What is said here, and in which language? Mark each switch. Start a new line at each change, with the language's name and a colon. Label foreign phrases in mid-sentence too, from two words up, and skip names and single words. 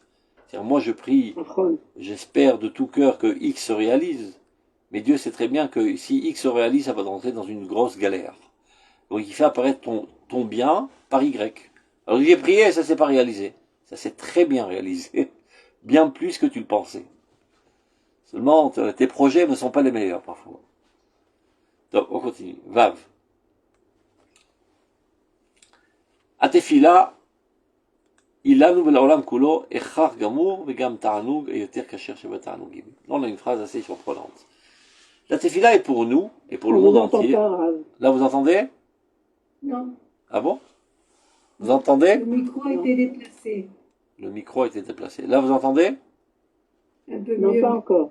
French: C'est-à-dire, moi je prie, j'espère de tout cœur que X se réalise, mais Dieu sait très bien que si X se réalise, ça va entrer dans une grosse galère. Donc il fait apparaître ton bien par Y. Alors j'ai prié, ça s'est pas réalisé. Ça s'est très bien réalisé. Bien plus que tu le pensais. Seulement, tes projets ne sont pas les meilleurs parfois. Donc on continue. Vav.
Hebrew: התפילה היא לנו ולעולם כולו הכרח גמור וגם תענוג יותר כאשר שבתענוגים.
French: Là on a une phrase assez surprenante. La tefila est pour nous et pour le monde entier. Là vous entendez? Non. Ah bon? Vous entendez? Le micro a été déplacé. Le micro a été déplacé. Là vous entendez? Un peu non, mieux. pas encore.